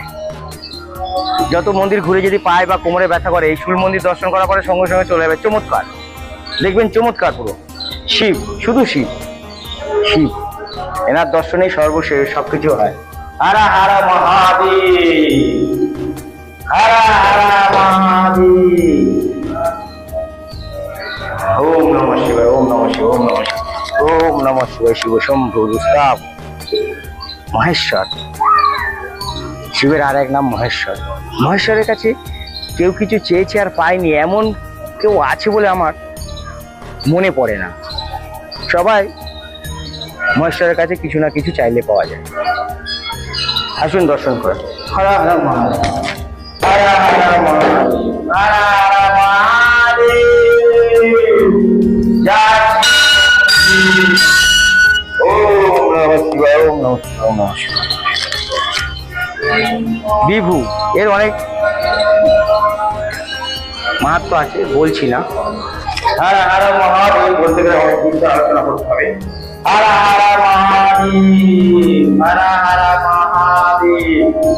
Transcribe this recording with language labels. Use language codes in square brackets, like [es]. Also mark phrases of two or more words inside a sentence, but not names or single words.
[bn] যত মন্দির ঘুরে যদি পায় বা কোমরে ব্যথা করে, এই শুল মন্দির দর্শন করার পরে সঙ্গে সঙ্গে চলে যাবে। চমৎকার দেখবেন, চমৎকার পুরো শিব, শুধু শিব শিব। এনার দর্শনেই সর্বশেষ সবকিছু হয়। হারা হারা মহাদেব, হারা হারা মহাদেব। [sa] ওম নমঃ শিবায়, ওম নমঃ শিবায়, ওম নমঃ শিবায়, ওম নমঃ শিবায়। [bn] শিব শম্ভু রুস্তাব মহেশ্বর, শিবের আর এক নাম মহেশ্বর। মহেশ্বরের কাছে কেউ কিছু চেয়েছে আর পায়নি এমন কেউ আছে বলে আমার মনে পড়ে না। সবাই মহেশ্বরের কাছে কিছু না কিছু চাইলে পাওয়া যায়। আসুন দর্শন করেন। হরা হরা মহাদেব, হরা হরা মহাদেব, হরা হরা মহাদেব। [sa] ওম নমঃ শিবায়, ওম নমঃ শিবায়, ওম নমঃ শিবায়। [bn] বিভু এর অনেক মাহাত্ম্য আছে, বলছি না। হারা হারা মহাদেব বলতে গেলে অনেক কিছু আলোচনা করতে হবে। হারা হারা মহাদেব, হারা হারা মহাদেব।